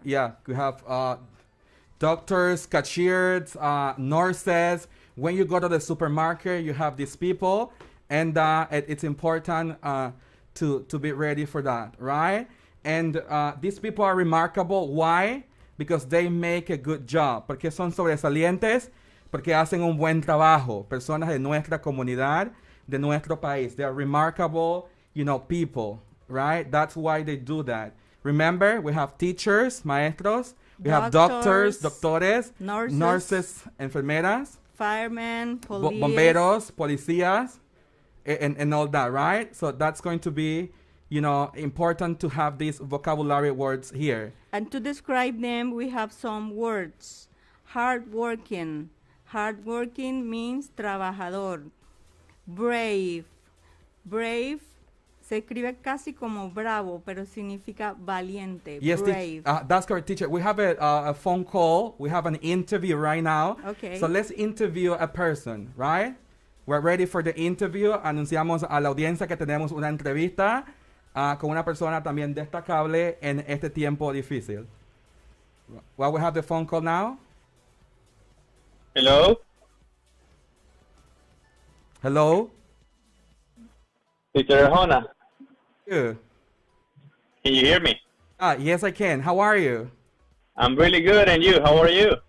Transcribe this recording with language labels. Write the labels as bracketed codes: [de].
[en] Yeah, we have doctors, cashiers, nurses. When you go to the supermarket, you have these people, and it's important to be ready for that, right? And these people are remarkable. Why? Because they make a good job. [es] Porque son sobresalientes, porque hacen un buen trabajo. Personas de nuestra comunidad, de nuestro país. [en] They are remarkable, people, right? That's why they do that. Remember, we have teachers, maestros. We have doctors, doctores, nurses, enfermeras, firemen, police, bomberos, policías, and all that, right? So that's going to be, important to have these vocabulary words here. And to describe them, we have some words. Hardworking. Hardworking means trabajador. Brave. [es] Brave se escribe casi como bravo, pero significa valiente. [en] Yes, brave. That's correct, teacher. We have a phone call. We have an interview right now. Okay. So let's interview a person, right? We're ready for the interview. [es] Anunciamos a la audiencia que tenemos una entrevista con una persona también destacable en este tiempo difícil. [en] Well, we have the phone call now. Hello? Hello? Teacher Arjona. You. Can you hear me? Yes, I can. How are you? I'm really good, and you? How are you?